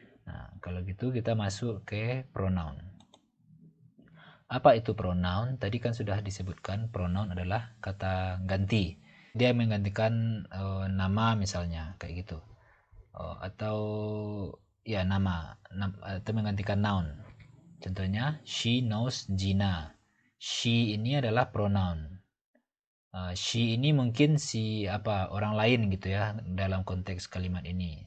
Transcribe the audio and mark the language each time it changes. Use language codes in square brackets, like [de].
[id] Nah, kalau gitu kita masuk ke pronoun. Apa itu pronoun? Tadi kan sudah disebutkan pronoun adalah kata ganti. Dia menggantikan nama misalnya, kayak gitu. Atau ya nama atau menggantikan noun. Contohnya, [en] she knows Gina. [id] She ini adalah pronoun. She ini mungkin orang lain gitu ya dalam konteks kalimat ini.